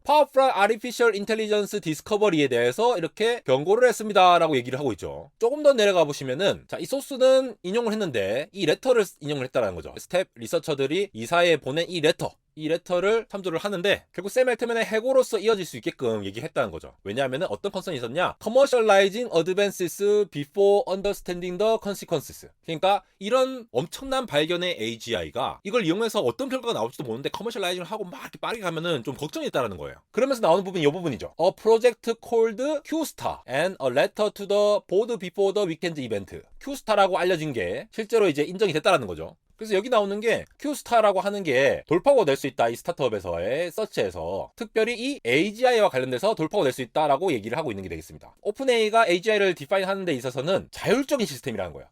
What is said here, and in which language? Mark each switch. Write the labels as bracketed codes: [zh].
[ko] Powerful Artificial Intelligence 디스커버리에 대해서 이렇게 경고를 했습니다 라고 얘기를 하고 있죠. 조금 더 내려가 보시면은 자, 이 소스는 인용을 했는데 이 레터를 인용을 했다는 거죠. 스텝 리서처들이 이사회에 보낸 이 레터를 참조를 하는데 결국 샘 엘트먼의 해고로서 이어질 수 있게끔 얘기했다는 거죠. 왜냐하면 어떤 컨선이 있었냐? [en] Commercializing advances before understanding the consequences. [ko] 그러니까 이런 엄청난 발견의 AGI가 이걸 이용해서 어떤 결과가 나올지도 모르는데 커머셜라이징을 하고 막 이렇게 빠르게 가면은 좀 걱정이 있다는 거예요. 그러면서 나오는 부분이 이 부분이죠. [en] A project called Q-Star and a letter to the board before the weekend event. [ko] Q-Star라고 알려진 게 실제로 이제 인정이 됐다는 거죠. 그래서 여기 나오는 게 큐스타라고 하는 게 돌파구가 될 수 있다. 이 스타트업에서의 서치에서 특별히 이 AGI와 관련돼서 돌파구가 될 수 있다라고 얘기를 하고 있는 게 되겠습니다. 오픈AI가 AGI를 디파인 하는 데 있어서는 자율적인 시스템이라는 거예요.